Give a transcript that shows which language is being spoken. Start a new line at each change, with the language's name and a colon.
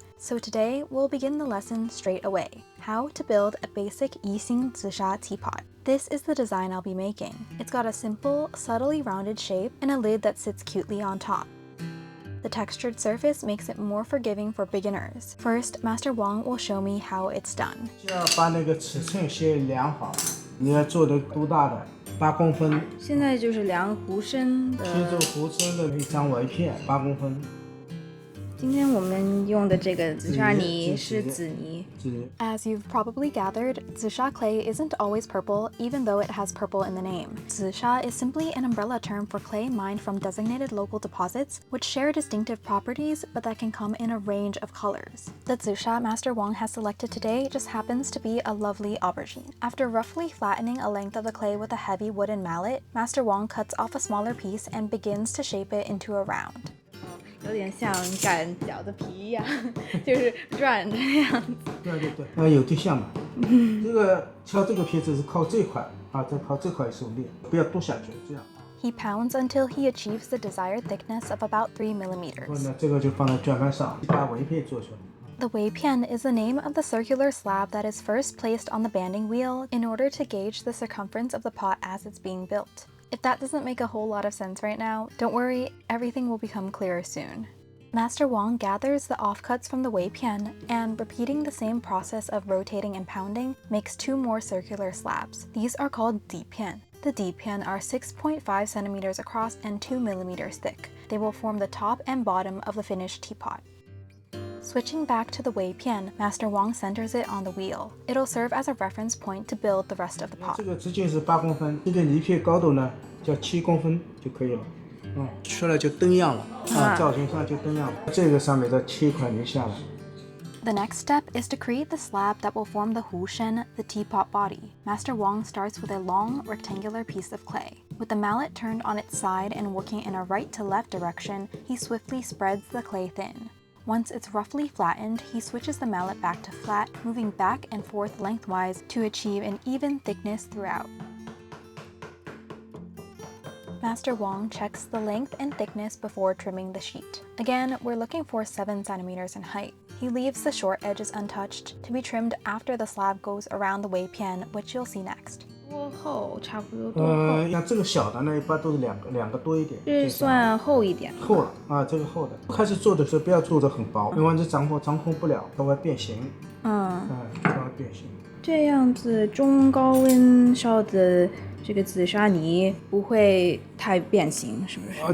English: So today, we'll begin the lesson straight away, how to build a basic Yixing Zisha teapot. This is the design I'll be making. It's got a simple, subtly rounded shape and a lid that sits cutely on top. The textured surface makes it more forgiving for beginners. First, Master Wang will show me how it's done.
Chinese: 要把那个尺寸先量好，你要做的多大的？8公分。现在就是量壶身的。切这个壶身的一张瓦片，8公分。今天我们用的这个紫砂泥是紫泥。
English: As you've probably gathered, Zisha clay isn't always purple, even though it has purple in the name. Zisha is simply an umbrella term for clay mined from designated local deposits, which share distinctive properties, but that can come in a range of colors. The Zisha Master Wang has selected today just happens to be a lovely aubergine. After roughly flattening a length of the clay with a heavy wooden mallet, Master Wang cuts off a smaller piece and begins to shape it into a round.
Chinese: 有点像擀饺子皮一样，就是转着那样子。对，有点像嘛。这个敲这个皮子是靠这块啊，再靠这块手力，不要剁下去，这样。
English: He pounds until he achieves the desired thickness of about 3 millimeters.
Chinese: 然后呢，这个就放在卷盘上，把围片做出来。
English: The weipian is the name of the circular slab that is first placed on the banding wheel in order to gauge the circumference of the pot as it's being built. If that doesn't make a whole lot of sense right now, don't worry, everything will become clearer soon. Master Wang gathers the offcuts from the weipian and, repeating the same process of rotating and pounding, makes 2 more circular slabs. These are called dipian. The dipian are 6.5 centimeters across and 2 millimeters thick. They will form the top and bottom of the finished teapot. Switching back to the weipian, Master Wang centers it on the wheel. It'll serve as a reference point to build the rest of the pot.
Chinese: 这个直径是8公分，这个泥片高度呢叫7公分就可以了。出来就灯样了造型上就灯样了。这个上面再切一块泥下来。
English: The next step is to create the slab that will form the hushen, the teapot body. Master Wang starts with a long, rectangular piece of clay. With the mallet turned on its side and working in a right to left direction, he swiftly spreads the clay thin. Once it's roughly flattened, he switches the mallet back to flat, moving back and forth lengthwise to achieve an even thickness throughout. Master Wang checks the length and thickness before trimming the sheet. Again, we're looking for 7 centimeters in height. He leaves the short edges untouched to be trimmed after the slab goes around the weipian, which you'll see next.
Chinese: 多厚差不多多厚？像这个小的呢，一般都是两个多一点。这算厚一点。厚了啊，这个厚的。开始做的时候不要做的很薄，因为这掌控不了，它会变形。它会变形。这样子中高温烧的这个紫砂泥不会太变形，是不是？